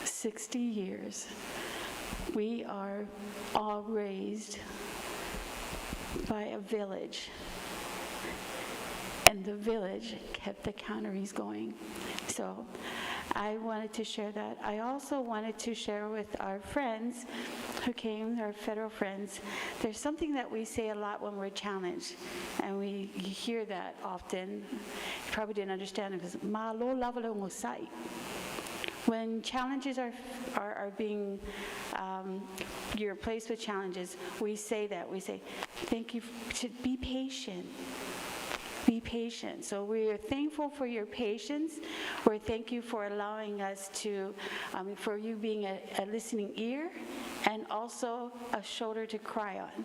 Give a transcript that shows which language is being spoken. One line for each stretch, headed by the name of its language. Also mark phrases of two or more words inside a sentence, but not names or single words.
English: 60 years We are all raised by a village, and the village kept the canneries going. So I wanted to share that. I also wanted to share with our friends who came, our federal friends, there's something that we say a lot when we're challenged, and you hear that often. You probably didn't understand it, because
Samoan: "Malo lavalo ngosai."
English: When challenges are being, you're faced with challenges, we say that. We say, thank you, be patient. Be patient. So we are thankful for your patience. We're thank you for allowing us to, for you being a listening ear and also a shoulder to cry on.